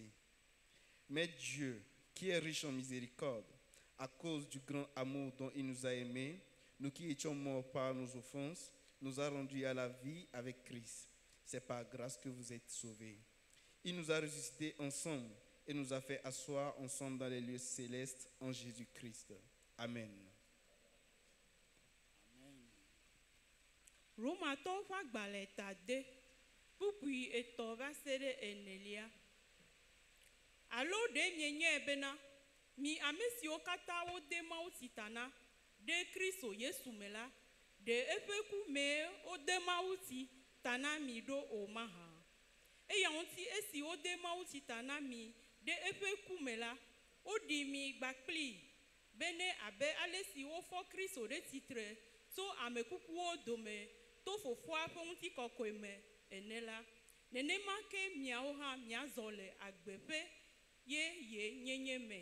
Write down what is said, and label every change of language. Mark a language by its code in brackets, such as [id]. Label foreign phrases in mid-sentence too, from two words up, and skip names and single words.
[fr] Mais Dieu, qui est riche en miséricorde, à cause du grand amour dont il nous a aimés, nous qui étions morts par nos offenses, nous a rendus à la vie avec Christ. C'est par grâce que vous êtes sauvés. Il nous a ressuscités ensemble et nous a fait asseoir ensemble dans les lieux célestes en Jésus-Christ. Amen. [ee] Romato fa gbaleta de pupui eto va sere enelia. Alo de mienye bena mi amesi okata o de mautitana de Kristo Yesu mela de efeku me o de mauti tana mi do o maha. E ya onti esi o de mauti tana mi de efeku mela o di mi gbakpli bene abe alesi o fo Kristo de titre so amekuku o dome to fofua fonti kokoeme enela nenema ke miao ha miazole agbepe ye nyenye me.